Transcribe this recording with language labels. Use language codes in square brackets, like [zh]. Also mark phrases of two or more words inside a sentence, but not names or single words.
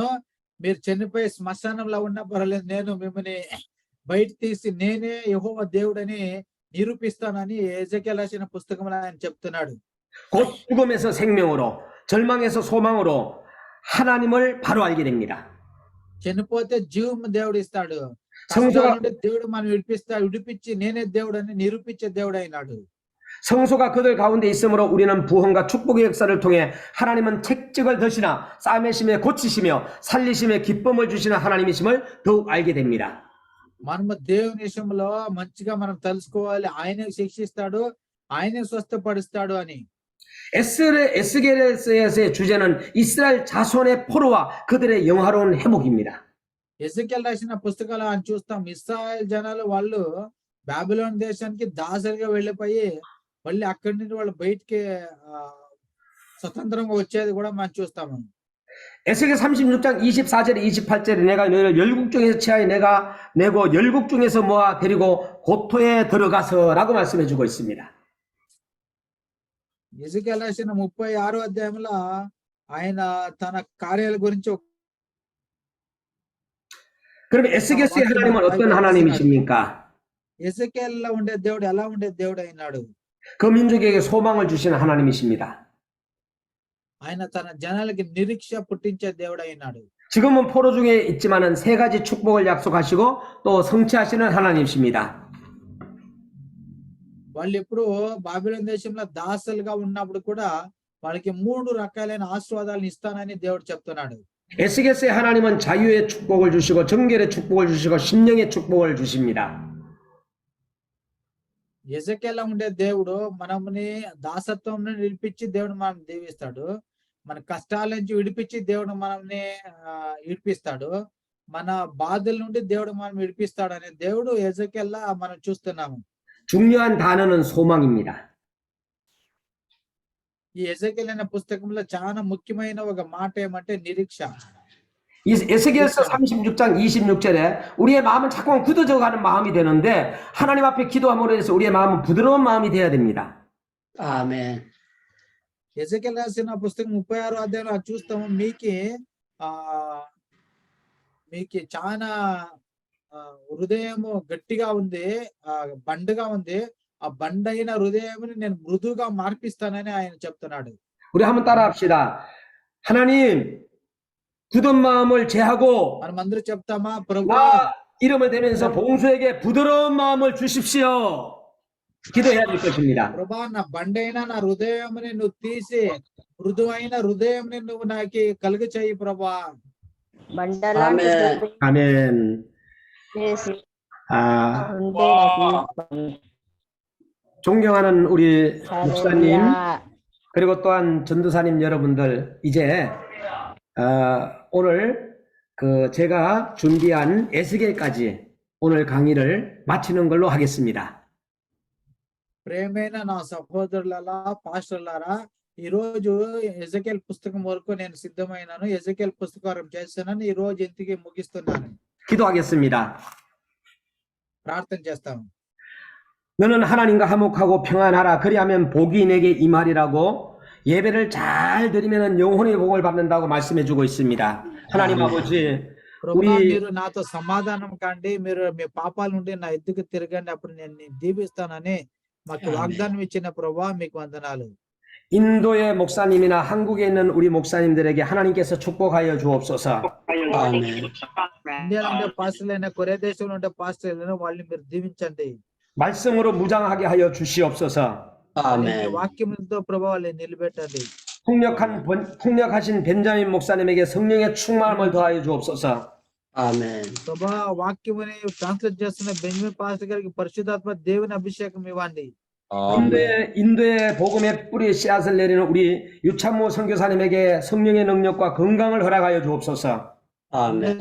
[te] మీరు చనిపోయి శ్మశానంలో ఉన్నా పర్వాలేదు, నేను మిమ్మల్ని బయట తీసి నేనే యెహోవా దేవుడని నిరూపిస్తానని ఎజెకియెల్ రాసిన పుస్తకంలో ఆయన చెప్తున్నాడు. [ko] 곧 죽음에서 생명으로 절망에서 소망으로 하나님을 바로 알게 됩니다. [te] చనిపోతే జీవం దేవుడు ఇస్తాడు. [ko] 성소가 [te] దేవుడు మనం విడిపించి నేనే దేవుడని నిరూపించే దేవుడు అయినాడు. [ko] 성소가 그들 가운데 있으므로 우리는 부흥과 축복의 역사를 통해 하나님은 책찍을 드시나 싸매심에 고치시며 살리심에 기쁨을 주시는 하나님이심을 더욱 알게 됩니다. [te] మనము దేవుని విషయంలో మంచిగా మనం తెలుసుకోవాలి. ఆయనే శిక్షిస్తాడు, ఆయనే స్వస్థపరుస్తాడు అని. [ko] 에스겔서의 주제는 이스라엘 자손의 포로와 그들의 영화로운 회복입니다. [te] ఎజెకియెల్ రాసిన పుస్తకాలు అని చూస్తాం. ఇశ్రాయేల్ జనాలు వాళ్ళు బాబిలోన్ దేశానికి దాసరిగా వెళ్ళిపోయి మళ్ళీ అక్కడి నుండి వాళ్ళు బయటికి స్వతంత్రంగా వచ్చేది కూడా మనం చూస్తాము. [ko] 에스겔 36장 24절에 28절에 내가 너희를 열국 중에서 취하여 내가 내고 열국 중에서 모아 데리고 고토에 들어가서라고 말씀해 주고 있습니다. [te] ఎజెకియెల్ రాసిన 36వ అధ్యాయంలో ఆయన తన కార్యాల గురించి [ko] 그럼 에스겔서의 하나님은 어떤 하나님이십니까? [te] ఎజెకియెల్లో ఉండే దేవుడు ఎలా ఉండే దేవుడు అయినాడు? [ko] 그 민족에게 소망을 주시는 하나님이십니다. [te] ఆయన తన జనాలకి నిరీక్ష పుట్టించే దేవుడు అయినాడు. [ko] 지금은 포로 중에 있지만은 세 가지 축복을 약속하시고 또 성취하시는 하나님이십니다. [te] వాళ్ళు ఇప్పుడు బాబిలోన్ దేశంలో దాసులుగా ఉన్నప్పుడు కూడా వాళ్ళకి 3 రకాలైన ఆశీర్వాదాలను ఇస్తానని దేవుడు చెప్తున్నాడు. [ko] 에스겔서의 하나님은 자유의 축복을 주시고 정결의 축복을 주시고 심령의 축복을 주십니다. [te] ఎజెకియెల్లో ఉండే దేవుడు మనల్ని దాసత్వం నుండి విడిపించి దేవుడు మనం దీవిస్తాడు. మన కష్టాల నుంచి విడిపించి దేవుడు మనల్ని విడిపిస్తాడు. మన బాధల నుండి దేవుడు మనం విడిపిస్తాడు అనే దేవుడు ఎజెకియెల్లో మనం చూస్తున్నాము. [ko] 중요한 단어는 소망입니다. [te] ఈ ఎజెకియెల్ అనే పుస్తకంలో చాలా ముఖ్యమైన ఒక మాట ఏమంటే నిరీక్ష. [ko] 이 에스겔서 36장 26절에 우리의 마음은 자꾸만 굳어져 가는 마음이 되는데 하나님 앞에 기도함으로 해서 우리의 마음은 부드러운 마음이 되어야 됩니다. [te] ఆమె ఎజెకియెల్ రాసిన పుస్తకం 36వ అధ్యాయంలో చూస్తాము. మీకు చాలా హృదయము గట్టిగా ఉంది, బండగా ఉంది. ఆ బండైన హృదయముని నేను మృదువుగా మార్పిస్తానని ఆయన చెప్తున్నాడు. [ko] 우리 한번 따라합시다. 하나님 굳은 마음을 제하고 [te] మనమందరూ చెప్తామా? [ko] 나 [te] ప్రభువా [ko] 이름을 대면서 봉수에게 부드러운 마음을 주십시오. 기도해야 될 것입니다. [te] ప్రభా నా బండైన నా హృదయముని నువ్వు తీసి మృదువైన హృదయంని నువ్వు నాకు కలుగ చేయి ప్రభా. ఆమె [ko] 아멘. 아, 존경하는 우리 목사님 그리고 또한 전도사님 여러분들 이제 오늘 제가 준비한 에스겔까지 오늘 강의를 마치는 걸로 하겠습니다. [te] ప్రేమైన నా సహోదరులారా, పాస్టర్లారా, ఈ రోజు ఎజెకియెల్ పుస్తకం వరకు నేను సిద్ధమైనాను. ఎజెకియెల్ పుస్తకం చేస్తున్నాను. ఈ రోజు ఇంటికి ముగిస్తున్నాను. [ko] 기도하겠습니다. [te] ప్రార్థన చేస్తాను. [ko] 너는 하나님과 화목하고 평안하라. 그리하면 복이 내게 임하리라고 예배를 잘 드리면 영혼의 복을 받는다고 말씀해 주고 있습니다. 하나님 아버지, [te] ప్రభా మీరు నాతో సమాధానం కండి, మీరు మీ పాపాల నుండి నా ఎద్దుకు తిరగండి, అప్పుడు నేను దీవిస్తానని మాకు ఆమేన్. వాగ్దానం ఇచ్చిన ప్రభా మీకు వందనాలు. [ko] 인도의 목사님이나 한국에 있는 우리 목사님들에게 하나님께서 축복하여 주옵소서. [te] ఆమెన్. ఇండియాలో ఉండే పాస్టర్లైనా కొరియా దేశంలో ఉండే పాస్టర్లైనా వాళ్ళని మీరు దీవించండి. [ko] 말씀으로 무장하게 하여 주시옵소서. [te] వాళ్ళని ఆమెన్. వాక్యములతో ప్రభా వాళ్ళని నిలబెట్టండి. [ko] 통역하신 벤자민 목사님에게 성령의 충만함을 더하여 주옵소서. [te] ఆమెన్. ప్రభా వాక్యముని ట్రాన్స్లేట్ చేస్తున్న బెంజమిన్ పాస్టర్ గారికి పరిశుద్ధాత్మ దేవుని అభిషేకం ఇవ్వండి. [ko] 인도의 복음의 뿌리 씨앗을 내리는 우리 유찬모 선교사님에게 성령의 능력과 건강을 허락하여 주옵소서. [te] ఆమెన్.